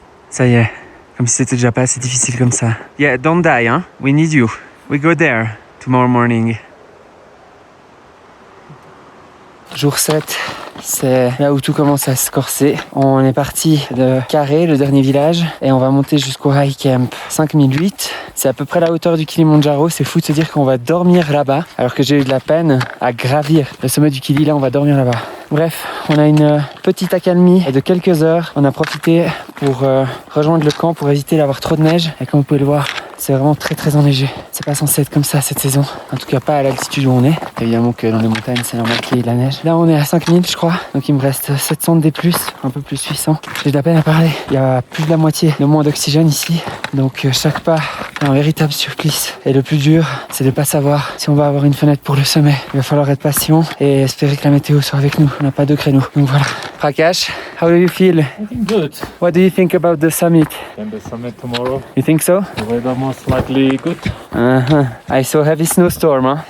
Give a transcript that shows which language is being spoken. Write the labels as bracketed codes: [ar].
[fr] Ça y est, comme si c'était déjà pas assez difficile comme ça. [en] Yeah, don't die, hein? We need you. We go there tomorrow morning. [fr] Jour 7, c'est là où tout commence à se corser. On est parti de Carré, le dernier village, et on va monter jusqu'au High Camp 5008. C'est à peu près la hauteur du Kilimandjaro. C'est fou de se dire qu'on va dormir là-bas, alors que j'ai eu de la peine à gravir le sommet du Kili. Là, on va dormir là-bas. Bref, on a une petite accalmie de quelques heures. On a profité pour rejoindre le camp pour éviter d'avoir trop de neige. Et comme vous pouvez le voir, c'est vraiment très enneigé. C'est pas censé être comme ça cette saison. En tout cas pas à l'altitude où on est. Évidemment que dans les montagnes c'est normal qu'il y ait de la neige. Là on est à 5000 je crois. Donc il me reste 700 D+, un peu plus 800. J'ai de la peine à parler. Il y a plus de la moitié de moins d'oxygène ici. Donc chaque pas un véritable supplice. Et le plus dur, c'est de pas savoir si on va avoir une fenêtre pour le sommet. Il va falloir être patient et espérer que la météo soit avec nous. On n'a pas de créneau. Donc voilà. [en] Prakash, how do you feel? I think good. What do you think about the summit? And the summit tomorrow. You think so? The weather most likely good. I saw heavy snowstorm, huh?